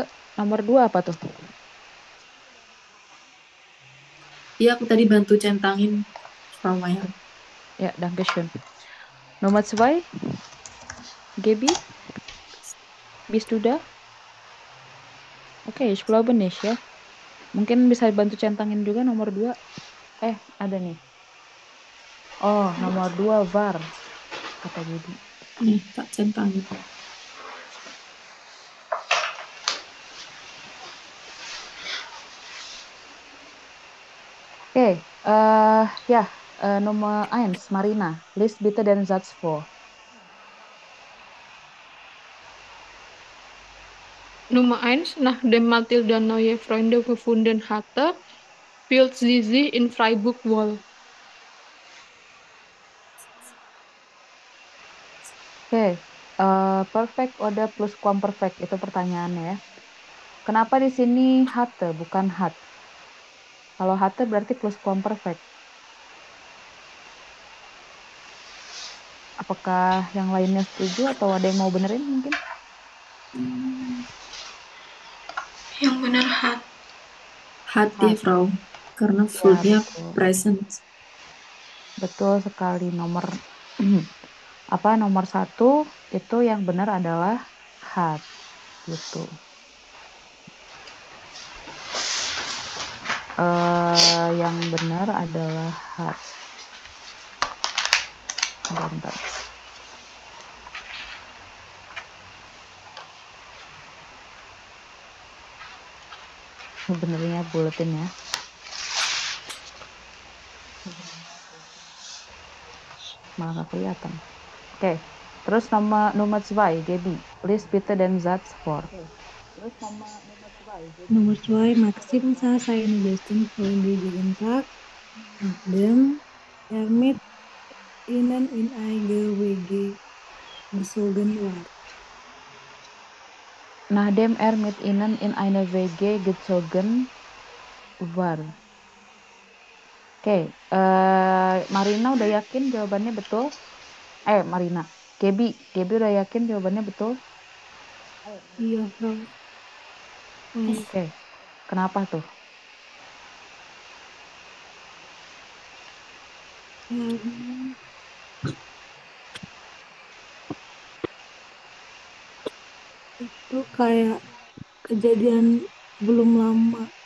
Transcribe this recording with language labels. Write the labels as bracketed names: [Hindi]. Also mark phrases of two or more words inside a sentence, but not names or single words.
[Indonesian] Nomor 2 apa tuh? Iya, aku tadi bantu centangin Frau Maya. Ya, Dankeschön. Nomor 2, Gaby, [German] bist du da? Oke, ich glaube nicht ya. [Indonesian] Mungkin bisa bantu centangin juga nomor 2. Ada nih. Oh, nomor 2 var, kata Gaby. Nih, tak centangin. Oke, ya, [German] Nummer 1, Marina. Lies bitte den Satz vor. Nummer 1, nachdem Mathilda neue Freunde gefunden hatte, fühlt sie sich in Freiburg wohl. [Indonesian] Oke, [German] perfect oder pluskuamperfekt [Indonesian] itu pertanyaannya ya. Kenapa di sini hatte bukan hat? Kalau hatte berarti pluskuamperfekt. Apakah yang lainnya setuju atau ada yang mau benerin mungkin? Yang benar hat. Hat ya, Hat. Frau. Karena Ya, foodnya betul. present. Betul sekali. Nomor nomor 1 itu yang benar adalah hat gitu. Yang benar adalah hat. Bentar. Benernya buletin ya. Malah nggak kelihatan. Oke. Terus nomor 2, Gaby. [German] Please bitte den Satz vor. Nummer 2, Maxim sah seine besten Freunde jeden Tag, nachdem mit ihnen in eine WG gezogen war. Nachdem mit ihnen in eine WG gezogen war. [Indonesian] Oke, Marina udah yakin jawabannya betul? Marina. Gaby udah yakin jawabannya betul? Iya, Frau. Oke. Kenapa tuh? Karena itu kayak kejadian belum lama.